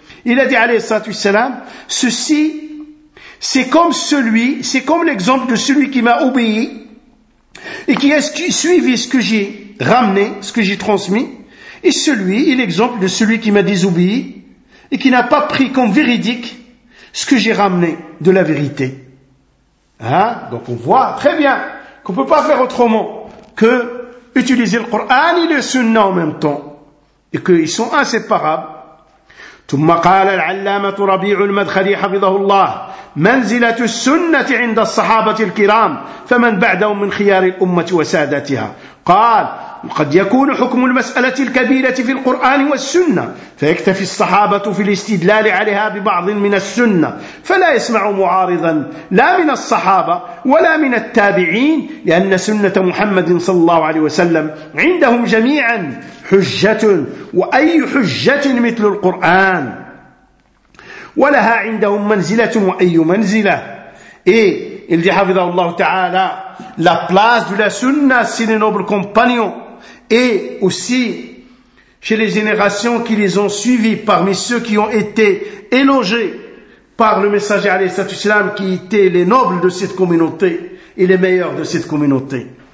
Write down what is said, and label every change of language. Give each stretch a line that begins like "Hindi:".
French: Il a dit, alayhi sallatou salam, ceci, c'est comme l'exemple de celui qui m'a obéi, et qui a suivi ce que j'ai ramené, ce que j'ai transmis, et celui est l'exemple de celui qui m'a désobéi, et qui n'a pas pris comme véridique ce que j'ai ramené de la vérité. Hein? Donc on voit très bien qu'on peut pas faire autrement que utiliser le Coran et le Sunna en même temps, et qu'ils sont inséparables.
Arabic: ثم قال العلامة ربيع المدخلي حفظه الله منزلة السنة عند الصحابة الكرام فمن بعدهم من خيار الأمة وسادتها. قال قد يكون حكم المسألة الكبيرة في القرآن والسنة فيكتفي الصحابة في الاستدلال عليها ببعض من السنة فلا يسمع معارضا لا من الصحابة ولا من التابعين لأن سنة محمد صلى الله عليه وسلم عندهم جميعا حجة وأي حجة مثل القرآن ولها عندهم منزلة وأي منزلة. إيه اللي حفظه الله تعالى
French: la place de la sunna chez les nobles compagnons et aussi chez les générations qui les ont suivis parmi ceux qui ont été élogés par le messager alayhi salatu wasalam qui étaient les nobles de cette communauté et les meilleurs de cette communauté.